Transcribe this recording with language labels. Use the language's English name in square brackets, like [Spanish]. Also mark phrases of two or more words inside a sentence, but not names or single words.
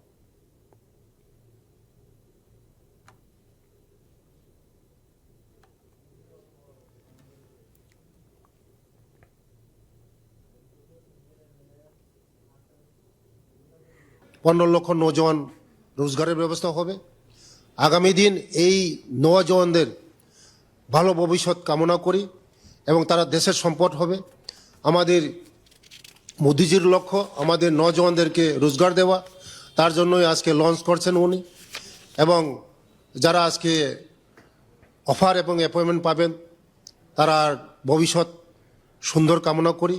[Bangla] পনেরো লক্ষ নওজওয়ান রোজগারের ব্যবস্থা হবে আগামী দিন এই নওজওয়ানদের ভালো ভবিষ্যৎ কামনা করি এবং তারা দেশের সম্পদ হবে। আমাদের মোদিজির লক্ষ্য আমাদের নওজওয়ানদেরকে রোজগার দেওয়া, তার জন্যই আজকে লঞ্চ করছেন উনি এবং যারা আজকে অফার এবং অ্যাপয়েন্টমেন্ট পাবেন তারা ভবিষ্যৎ সুন্দর কামনা করি।